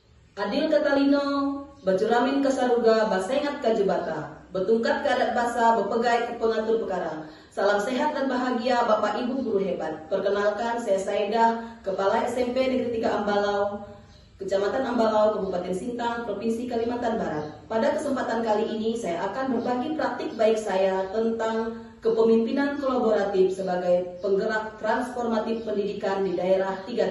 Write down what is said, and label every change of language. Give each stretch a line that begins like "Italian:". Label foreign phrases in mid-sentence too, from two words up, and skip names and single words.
Kendayan: Adil Katalino, Bacuramin Kasaruga, Basengat Kajubata, Betungkat ke adat basa, Bepegai ke pengatur perkara.
Indonesian: Salam sehat dan bahagia Bapak Ibu Guru hebat. Perkenalkan, saya Saida, Kepala SMP Negeri 3 Ambalau, Kecamatan Ambalau, Kabupaten Sintang, Provinsi Kalimantan Barat. Pada kesempatan kali ini, saya akan berbagi praktik baik saya tentang kepemimpinan kolaboratif sebagai penggerak transformatif pendidikan di daerah 3T.